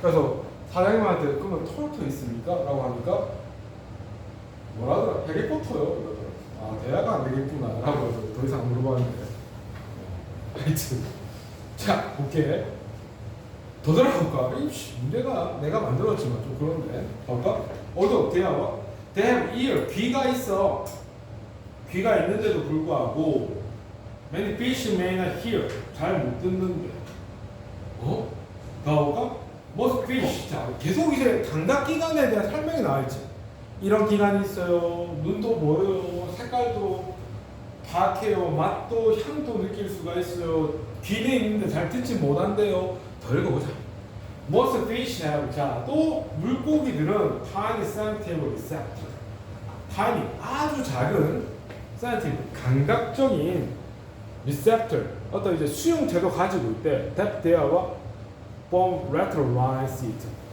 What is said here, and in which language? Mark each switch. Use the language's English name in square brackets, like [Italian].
[Korean] 그래서 사장님한테 그러면 털트 있습니까? 라고 하니까 뭐라더라? 해리포터요? 이러더라. 대화가 안 되겠구나 라고 해서 더 이상 물어봤는데 하여튼 자, 볼게. 더 들어볼까? 문제가 내가 만들었지만 좀 그런데 볼까? 어떻게 나와? [English] They have ear. [Korean] 귀가 있어. 귀가 있는데도 불구하고 [English] Many fish may not hear. [Korean] 잘 못 듣는데 나올까? [English] most fish. [Korean] 자, 계속 이제 감각기관에 대한 설명이 나와있지. 이런 기관이 있어요. 눈도 보여요. 색깔도 박해요. 맛도 향도 느낄 수가 있어요. 귀는 있는데 잘 듣지 못한대요. 더 읽어보자. [English] Most fish have. [Korean] 자, 또 물고기들은 [English] tiny sensitive receptor. [Korean] tiny 아주 작은 sensitive 감각적인 receptor 어떤 이제 수용체도 가지고 있대. [English] that they are from lateral line system.